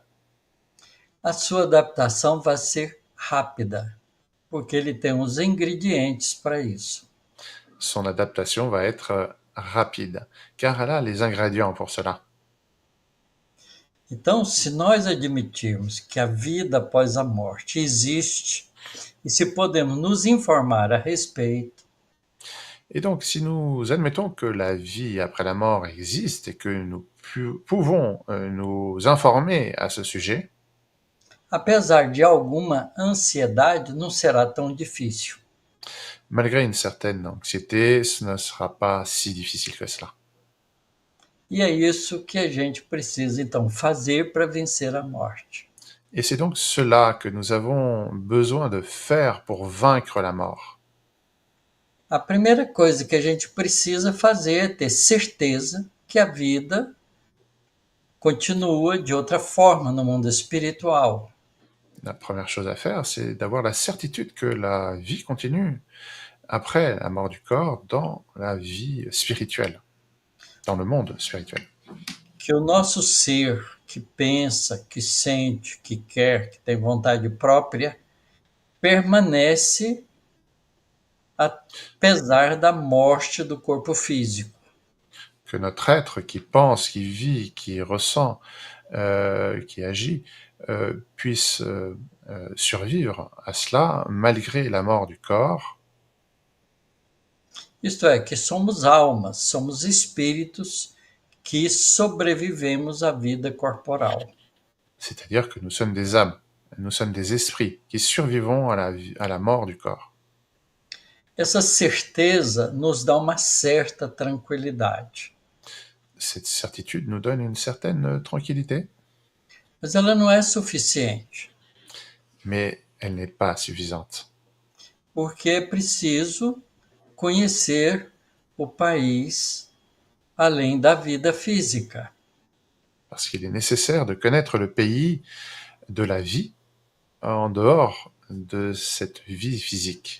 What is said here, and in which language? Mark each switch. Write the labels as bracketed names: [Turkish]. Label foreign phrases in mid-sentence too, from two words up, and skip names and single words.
[Portuguese] A sua adaptação vai ser rápida, porque ele tem os ingredientes para isso. [French] Son adaptation va être rapide, car elle a les ingrédients pour cela. [Portuguese] Então, se nós admitirmos que a vida após a morte existe e se podemos nos informar a respeito, [French] Et donc, si nous admettons que la vie après la mort existe et que nous pouvons nous informer à ce sujet, [Portuguese] apesar de alguma ansiedade, não será tão difícil. [French] malgré une certaine anxiété, ce ne sera pas si difficile que cela. [Portuguese] E é isso que a gente precisa, então, fazer para vencer a morte. [French] Et c'est donc cela que nous avons besoin de faire pour vaincre la mort. [Portuguese] A primeira coisa que a gente precisa fazer é ter certeza que a vida continua de outra forma no mundo espiritual. [French] La première chose à faire, c'est d'avoir la certitude que la vie continue après la mort du corps dans la vie spirituelle, dans le monde spirituel. [Portuguese] Que o nosso ser, que pensa, que sente, que quer, que tem vontade própria, permanece apesar da morte do corpo físico. [French] Que notre être qui pense, qui vit, qui ressent, qui agit, puisse survivre à cela malgré la mort du corps. [Portuguese] Isto é, que somos almas, somos espíritos que sobrevivemos à vida corporal. [French] C'est-à-dire que nous sommes des âmes, nous sommes des esprits qui survivons à la mort du corps. [Portuguese] Essa certeza nos dá uma certa tranquilidade. [French] Cette certitude nous donne une certaine tranquillité, [Portuguese] Mas ela não é suficiente, [French] mais elle n'est pas suffisante. [Portuguese] porque é preciso conhecer o país além da vida física. [French] Parce qu'il est nécessaire de connaître le pays de la vie en dehors de cette vie physique.